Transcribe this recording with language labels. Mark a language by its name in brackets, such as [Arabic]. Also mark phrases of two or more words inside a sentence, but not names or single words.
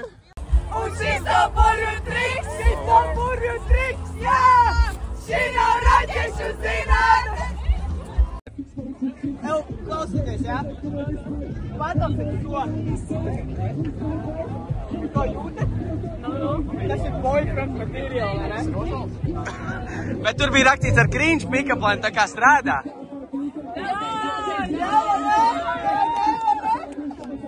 [Latvian] Un šis nav burvju triks, jā! Šī nav raķešu zinātne! Ev, klausieties, jā? Patāpēc to! To jūtat? Tas ir [English] boyfriend material, [Latvian] vai ne? Bet tur bija rakstīts ar [English] cringe pick-up line, [Latvian] tā kā strādā.